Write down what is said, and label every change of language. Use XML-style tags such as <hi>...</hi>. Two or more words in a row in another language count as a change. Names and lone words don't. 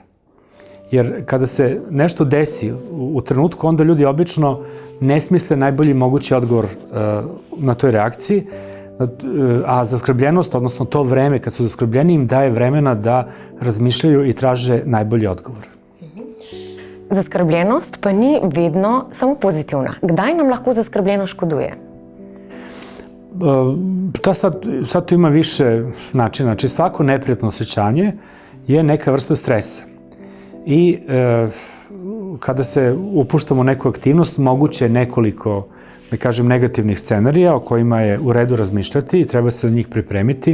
<sr>Jer kada se nešto desi u trenutku, onda ljudi obično ne smisle najbolji mogući odgovor na toj reakciji, a zaskrbljenost, odnosno to vreme kad su zaskrbljeni, im daje vremena da razmišljaju i traže najbolji odgovor.</sr> <sl>Zaskrbljenost pa ni vedno samo pozitivna. Kdaj nam lahko zaskrbljenost škoduje?</sl> <sr>Sad tu ima više načina. Znači, svako neprijatno osjećanje je neka vrsta stresa. I kada se upuštamo u neku aktivnost, moguće je nekoliko, da kažem, negativnih scenarija o kojima je u redu razmišljati i treba se za njih pripremiti.</sr>